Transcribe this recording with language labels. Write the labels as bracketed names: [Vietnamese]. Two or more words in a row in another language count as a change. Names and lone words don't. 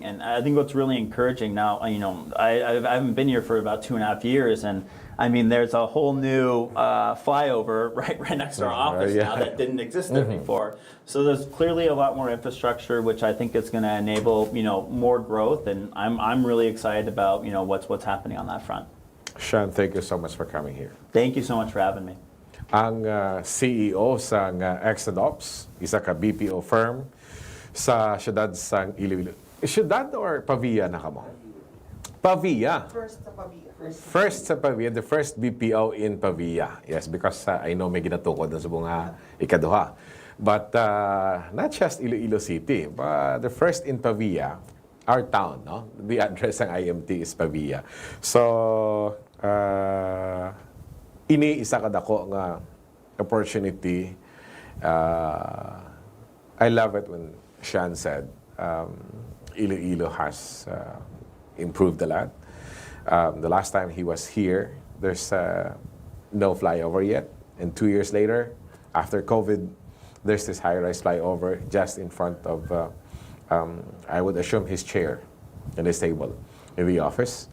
[English] And I think what's really encouraging now, I haven't been here for about 2.5 years, and I mean, there's a whole new flyover right next to our office now that didn't exist there before. So there's clearly a lot more infrastructure, which I think is going to enable more growth, and I'm really excited about what's happening on that front. Sean, thank you so much for coming here. Thank you so much for having me. [Hiligaynon] Ang CEO sa XtendOps, isa ka BPO firm sa siyudad sang Iloilo. Siyudad or Pavia na kamo? Pavia. First sa Pavia. First sa Pavia, [English] the first BPO in Pavia. Yes, because I know [Hiligaynon] may ginatukod na sa mga ikaduha. [English] But not just Iloilo City, but the first in Pavia, our town, no? The address ng IMT is Pavia. [Hiligaynon] So, iniisa ka dako nga opportunity. [English] I love it when Sean said Iloilo has improved a lot. The last time he was here, there's no flyover yet. And 2 years later, after COVID, there's this high-rise flyover just in front of, I would assume, his chair and his table in the office.